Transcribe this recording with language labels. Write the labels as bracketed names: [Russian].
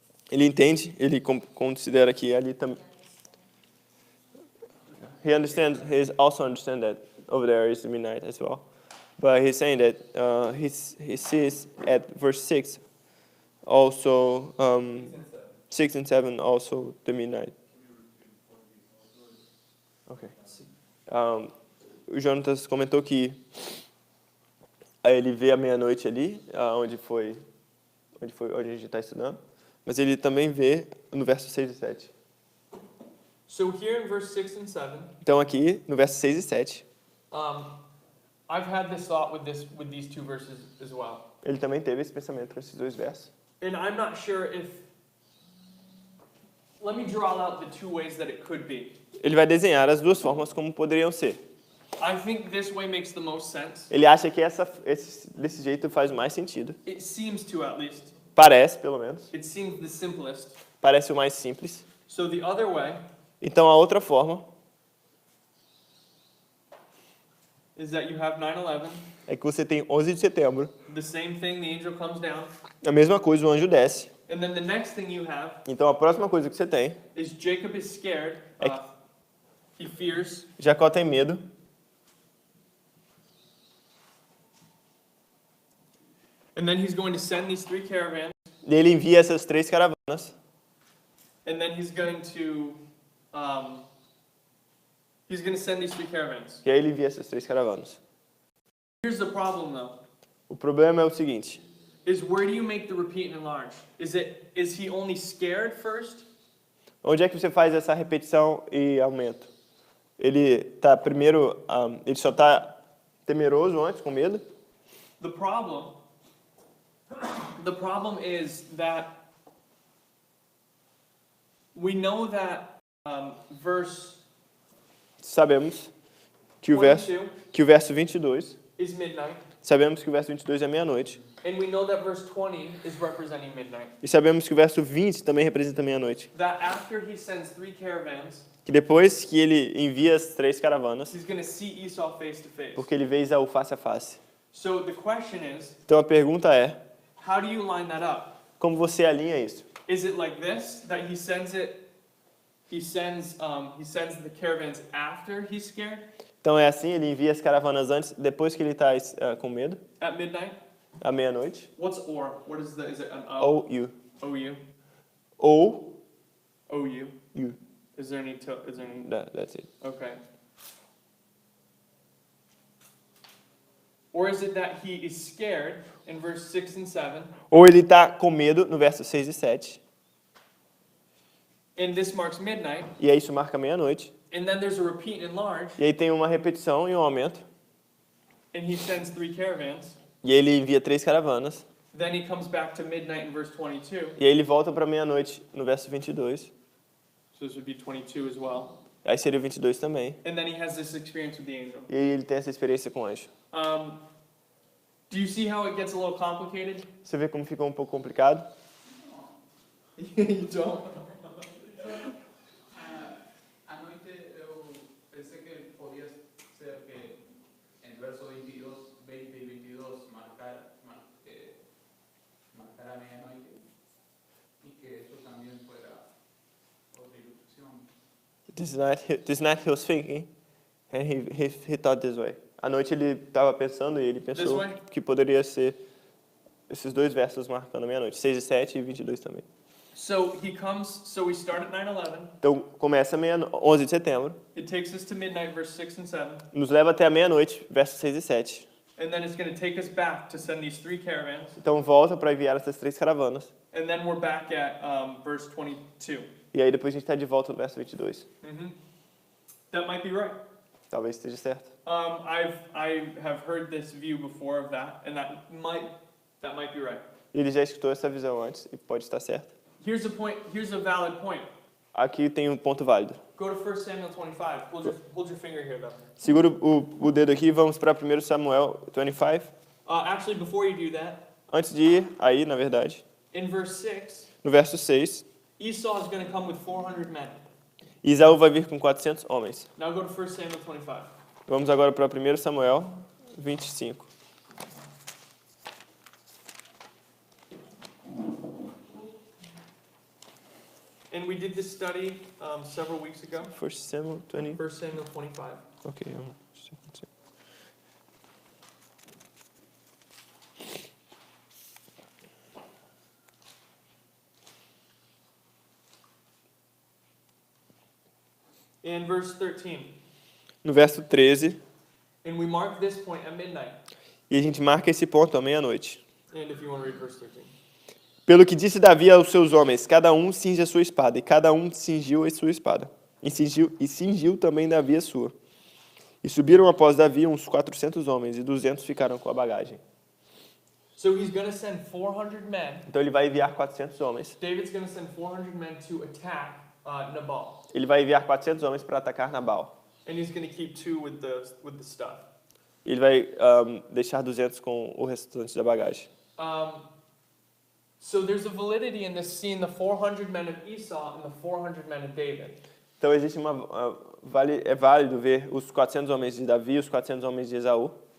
[Portuguese] Ele entende, ele considera que ali também. [English] He also understands that over there is midnight as well. But he's saying that he sees at verse 6 also 6 and 7 also the midnight. Okay. [Portuguese] O Jonatas comentou que ele vê a meia-noite ali, onde a gente está estudando, mas ele também vê no verso 6 e 7. [English] So here in verse 6 and 7, [Portuguese] Então aqui, no verso 6 e 7, [English] I've had this thought with these two verses as well. [Portuguese] ele também teve esse pensamento com esses dois versos. [English] And I'm not sure if... Let me draw out the two ways that it could be. [Portuguese] Ele vai desenhar as duas formas como poderiam ser. [English] I think this way makes the most sense. [Portuguese] Ele acha que desse jeito faz mais sentido. [English] It seems to, at least. [Portuguese] Parece, pelo menos. [English] It seems the simplest. [Portuguese] Parece o mais simples. [English] So the other way [Portuguese] Então a outra forma [English] is that you have 9/11, [Portuguese] é que você tem 11 de setembro. [English] the same thing, the angel comes down, [Portuguese] A mesma coisa, o anjo desce. [English] and then the next thing you have [Portuguese] Então a próxima coisa que você tem, [English] is Jacob is scared, he fears, [Portuguese] Jacó tem medo. [English] and then he's going to send these 3 caravans, [Portuguese] E ele envia essas 3 caravanas. [English] and then he's going to send these 3 caravans. [Portuguese] E aí ele envia essas 3 caravanas. [English] Here's the problem though, [Portuguese] O problema é o seguinte. [English] is where do you make the repeat and enlarge? Is he only scared first? [Portuguese] Onde é que você faz essa repetição e aumento? Ele tá primeiro, ele só está temeroso antes, com medo. [English] The problem is that we know that verse [Portuguese] Sabemos que o [English] 22 [Portuguese] verso 22, [English] is midnight, [Portuguese] sabemos que o verso 22 é meia-noite. [English] and we know that verse 20 is representing midnight. [Portuguese] E sabemos que o verso 20 também representa meia-noite. [English] That after he sends 3 caravans, [Portuguese] Que depois que ele envia as 3 caravanas, [English] he's going to see Esau face to face. [Portuguese] porque ele vê Esaú face a face. [English] So the question is, [Portuguese] Então a pergunta é, [English] how do you line that up? [Portuguese] como você alinha isso? [English] Is it like this, that he sends the caravans after he's scared [Portuguese] Então é assim, ele envia as caravanas antes, depois que ele está com medo, [English] at midnight? [Portuguese] à meia-noite. [English] What's or? What is it an O? [Portuguese] Ou [English] you. [Portuguese] O-U? Ou O-U? [English] you. Is there any, That's it. okay. Or is it that he is scared in verse 6 and 7, [Portuguese] Ou ele está com medo no verso 6 e 7. [English] and this marks midnight, [Portuguese] E aí isso marca meia-noite. [English] and then there's a repeat and enlarge, [Portuguese] E aí tem uma repetição e um aumento. [English] and he sends 3 caravans, [Portuguese] E aí ele envia 3 caravanas. [English] then he comes back to midnight in verse 22, [Portuguese] E aí ele volta para meia-noite no verso 22. [English] so this would be 22 as well, [Portuguese] Aí seria o 22 também. [English] and then he has this experience with the angel. [Portuguese] E aí ele tem essa experiência com o anjo. [English] Do you see how it gets a little complicated? [Portuguese] Você vê como ficou um pouco complicado? [English] You don't? [Portuguese] À noite eu pensei que podia ser que [Spanish] en verso 22, 20 y 22 marcar a medianoche y que eso también fuera otra ilustración. [English] This is not his thinking. And he thought this way. [Portuguese] À noite ele estava pensando e ele pensou [English] way? [Portuguese] que poderia ser esses 2 versos marcando a meia-noite. 6 e 7 e 22 também. [English] So we start at 9/11. [Portuguese] Então começa 11 de setembro. [English] It takes us to midnight, verse 6 and 7. [Portuguese] Nos leva até a meia-noite, versos 6 e 7. [English] And then it's going to take us back to send these 3 caravans. [Portuguese] Então volta para enviar essas 3 caravanas. [English] And then we're back at verse 22. [Portuguese] E aí depois a gente está de volta no verso 22. [English] That might be right. [Portuguese] Talvez esteja certo. [English] I have heard this view before of that, and that might be right. [Portuguese] Ele já escutou essa visão antes e pode estar certo. [English] Here's a valid point. [Portuguese] aqui tem um ponto válido. [English] Go to 1 Samuel 25. Hold your finger here, though. [Portuguese] Segura o dedo aqui, vamos para 1 Samuel 25. [English] Actually, before you do that, [Portuguese] Antes de ir aí, na verdade, [English] in verse 6, [Portuguese] no verso 6, [English] Esau is going to come with 400 men. [Portuguese] Isaú vai vir com 400 homens. [English] Now go to 1 Samuel 25. [Portuguese] Vamos agora para 1 Samuel 25. [English] And we did this study several weeks ago. 1 Samuel 20. 1 Samuel 25. Ok. In verse 13. [Portuguese] No verso 13, [English] And we mark this point at midnight. [Portuguese] e a gente marca esse ponto à meia-noite. [English] And if you want to read verse 13. [Portuguese] Pelo que disse Davi aos seus homens, cada um cinge a sua espada, e cada um cingiu a sua espada. E cingiu também Davi a sua. E subiram após Davi uns 400 homens, e 200 ficaram com a bagagem. [English] So he's going to send 400 men. [Portuguese] Então ele vai enviar 400 homens. [English] David's going to send 400 men to attack Nabal. [Portuguese] Ele vai enviar 400 homens para atacar Nabal. [English] And he's going to keep 2 with the stuff. [Portuguese] Ele vai deixar 200 com o restante da bagagem. [English] So there's a validity in this scene, the 400 men of Esau and the 400 men of David. [Portuguese] Então existe é válido ver os 400 homens de Davi e os 400 homens de Esaú.